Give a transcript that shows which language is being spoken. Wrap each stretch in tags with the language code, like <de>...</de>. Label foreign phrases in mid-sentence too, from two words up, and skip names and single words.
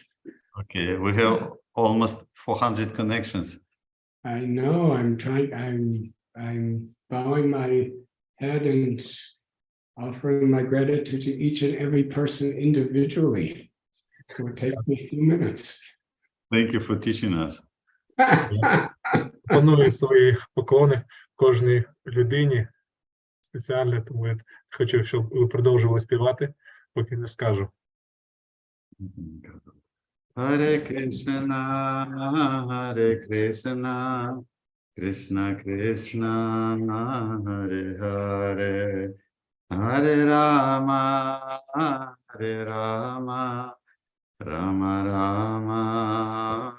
<en>Okay, we have almost 400 connections. I know, I'm bowing my head and offering my gratitude to each and every person individually. It will take me a few minutes. Thank you for teaching us.</en> <uk>Пропоную свої поклони кожній людині спеціально, тому я хочу, щоб ви продовжували співати, поки не скажу.</uk> <sa>Hare Krishna, Hare Krishna, Krishna Krishna, Hare Hare, Hare Rama, Hare Rama, Rama Rama,</sa>